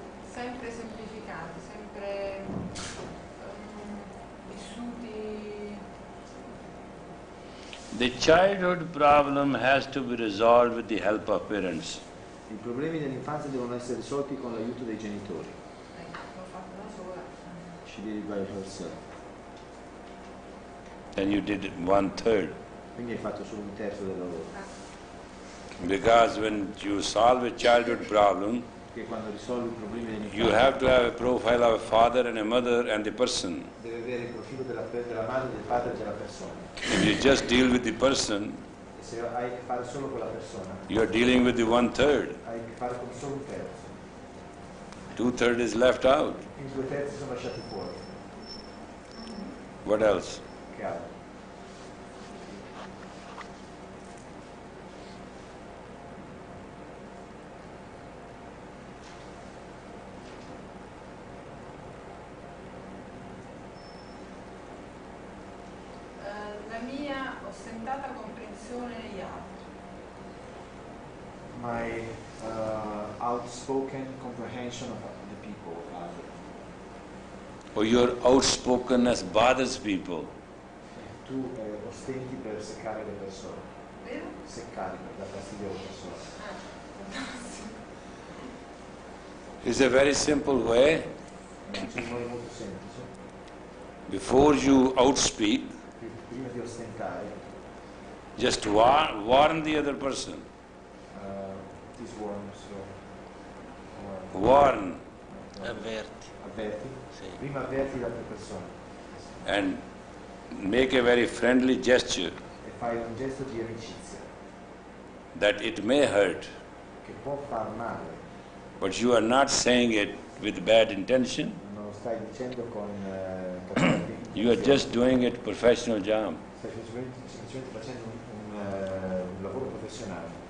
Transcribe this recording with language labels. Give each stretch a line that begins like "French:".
Italian: sempre semplificati, sempre vissuti.
English: The childhood problem has to be resolved with the help of parents.
Italian: I problemi dell'infanzia devono essere risolti con l'aiuto dei genitori. L'ho fatto da sola.
English: She did it by herself. And you did 1/3.
Italian: Quindi hai fatto solo un terzo del lavoro.
English: Because when you solve a childhood problem,
Italian: Che quando risolvi i problemi
English: you
Italian: dell'infanzia
English: have to have a profile of a father and a mother and the person.
Italian: deve avere il profilo della madre, del padre e della persona.
English: If you just deal with the person,
Italian: E se hai a che fare solo con la persona,
English: you are dealing with the 1/3.
Italian: hai a che fare con solo un terzo.
English: 2/3 is left out.
Italian: I 2/3 sono lasciati fuori.
English: What else?
Italian: Che altro? La mia ostentata comprensione degli altri.
English: My outspoken comprehension of the people. Or your outspokenness bothers people.
Italian: Tu ostenti per seccare le persone. Vero? Seccare per dar fastidio alle persone.
English: It's a very simple way.
Italian: C'è un modo molto semplice.
English: Before you outspeak,
Italian: Prima di ostentare,
English: just warn the other person. diswarm, Warn
Italian: Avverti. avverti. Sì. Prima avverti l'altra persona
English: and make a very friendly gesture
Italian: e fai un gesto di amicizia
English: that it may hurt,
Italian: che può far male.
English: but you are not saying it with bad intention.
Italian: Non lo stai dicendo con cattiva
English: You are just doing it professional job.
Italian: Stai semplicemente facendo un lavoro professionale.